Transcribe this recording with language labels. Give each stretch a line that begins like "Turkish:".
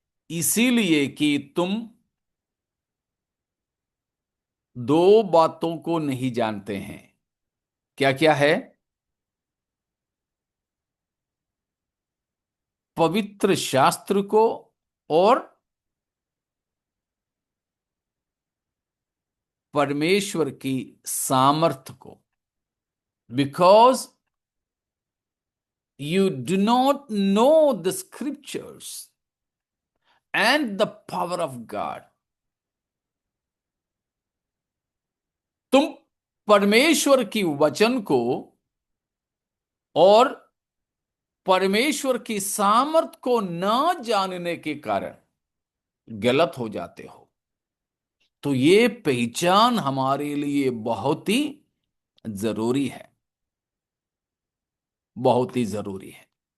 Hindi: इसीलिए कि तुम दो बातों को नहीं जानते हैं। क्या क्या है? पवित्र शास्त्र को और परमेश्वर की सामर्थ को।
English: Because you do not know the scriptures and the power of God.
Hindi: तुम परमेश्वर की वचन को और परमेश्वर की सामर्थ को न जानने के कारण गलत हो जाते हो। तो ये पहचान हमारे लिए बहुत ही जरूरी है, बहुत ही जरूरी है।